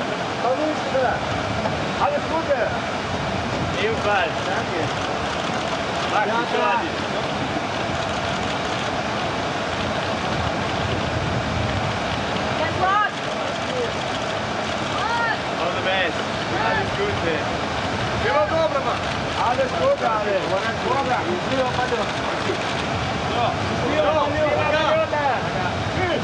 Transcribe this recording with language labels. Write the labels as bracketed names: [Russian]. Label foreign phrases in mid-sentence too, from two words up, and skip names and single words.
[Russian] Повыше! [German] Alles Gute! Ebenfalls, danke! [English] All the best! [German] Alles Gute! [Russian] Всего доброго! [German] Alles Gute, alle! [Russian] Счастливо полет! Счастливо полета! [German] Tschüss!